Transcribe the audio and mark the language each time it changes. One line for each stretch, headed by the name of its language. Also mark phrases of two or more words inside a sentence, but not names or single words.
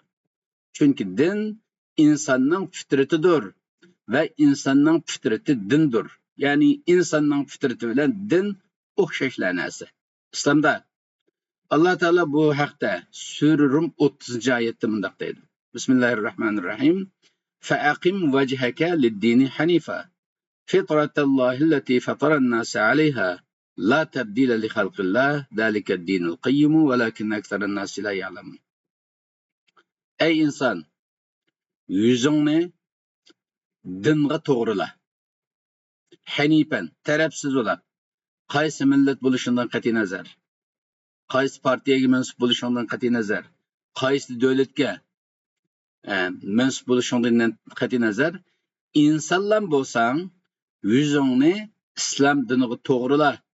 Uzbek: Chunki din insonning fitratidir va insonning fitrati dindir. Ya'ni insonning fitrati bilan din o'xshashlar narsa. Islomda Alloh taolo bu haqda Sura Rum 30-oyatda bunday deydi. Bismillahirrohmanirrohim.
Arabic: فأقم وجهك للدين حنيفا. فطرت الله التي فطر الناس عليها. لا تبديل لخلق الله. ذلك الدين القيم ولكن أكثر الناس لا يعلمون.
Uzbek: Ey inson, yuzingni dinga to'g'rila. Hanifan, tarafsiz bo'lib, qaysi millat bo'lishidan qat'iy nazar, qaysi partiyaga mansub bo'lishidan qat'iy nazar, qaysi davlatga mansub bo'lishidan qat'iy nazar, insonlar bo'lsang, yuzingni islom diniga to'g'rila.